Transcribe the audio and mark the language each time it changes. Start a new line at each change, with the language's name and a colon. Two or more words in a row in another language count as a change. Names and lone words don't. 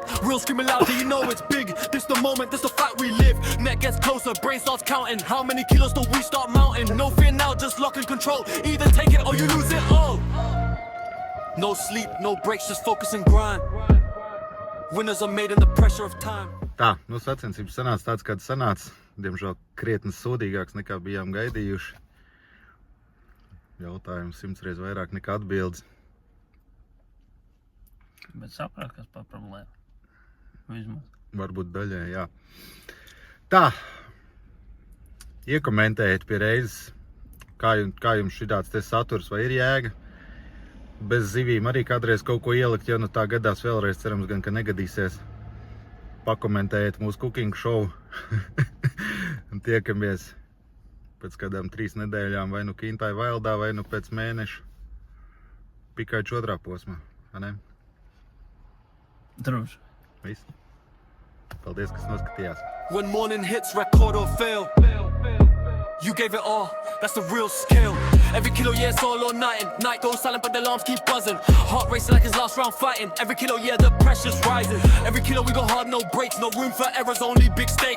English: Real screaming loud, do you know it's big? This the moment, this the fight we live. Neck gets closer, brain starts counting. How many kilos till we start mounting? No fear now, just lock and control. Either take it or you lose it all. No sleep, no breaks, just focus and grind. Winners are made in the pressure of time.
Latvian: Tā, nu sacensības sanāca tāds, kāds sanāca. Diemžēl krietni sodīgāks nekā bijām gaidījuši. Jautājums 100 reiz vairāk nekā atbildes. Bet saprāt, kas par problēmu. Vismaz. Varbūt daļai, jā. Tā, iekomentējiet pie reizes, kā jums šitāds te saturs vai ir jēga. Bez zivīm arī kādreiz kaut ko ielikt, ja nu tā gadās vēlreiz, cerams gan, ka negadīsies. Pakomentējiet mūsu
English: cooking show.
Latvian: Un tiekamies pēc kādām 3 nedēļām, vai nu Kintai Vaildā, vai nu pēc mēneša Pikaiču 2. posmā, vai ne? Droši. Viss. Paldies, kas noskatījās.
English: When morning hits, record or fail. You gave it all, that's the real skill. Every kilo, yeah, it's all or nothing. Night goes silent, but the alarms keep buzzing. Heart racing like it's last round fighting. Every kilo, yeah, the pressure's rising. Every kilo, we go hard, no breaks, no room for errors, only big stakes.